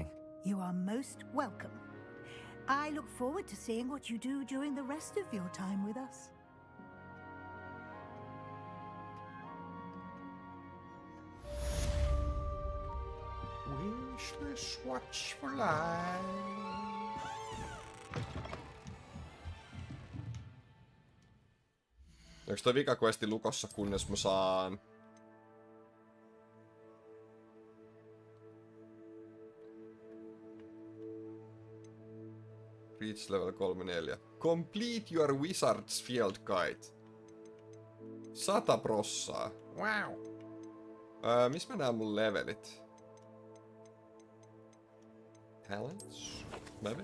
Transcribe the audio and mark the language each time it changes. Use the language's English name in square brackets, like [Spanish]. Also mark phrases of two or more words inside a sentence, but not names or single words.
[English] You are most welcome. I look forward to seeing what you do during the rest of your time with us. Wishless watchful eye. [Finnish] Onks toi vikaquesti lukossa, kunnes mä saan... [English] Reach level 3-4. Complete your wizard's field guide. 100%. Wow. [Finnish] Missä mä näen mun levelit? [English] Talents? Level?